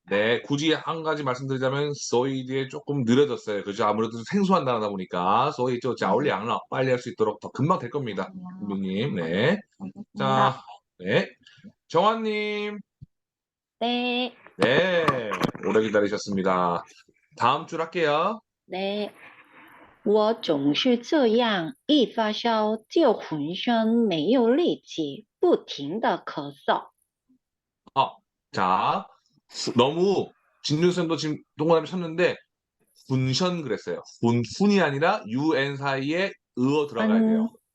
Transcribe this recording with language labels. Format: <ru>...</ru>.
<ko>네, 굳이 한 가지 말씀드리자면 소위 뒤에 조금 느려졌어요. 그죠? 아무래도 생소한 단어다 보니까 소위 저 자올량러 빨리 할 수 있도록 더 금방 될 겁니다. 은빈님, 네. 알겠습니다. 자, 네. 정환님, 네. 네, 오래 기다리셨습니다. 다음 줄 할게요.</ko> <zh>对，我总是这样，一发烧就浑身没有力气，不停的咳嗽。</zh> <ko>자, 너무 진준쌤도 지금 동그라미 쳤는데 훈션 그랬어요. 훈이 아니라 UN 사이에 으어 들어가야 돼요.</ko>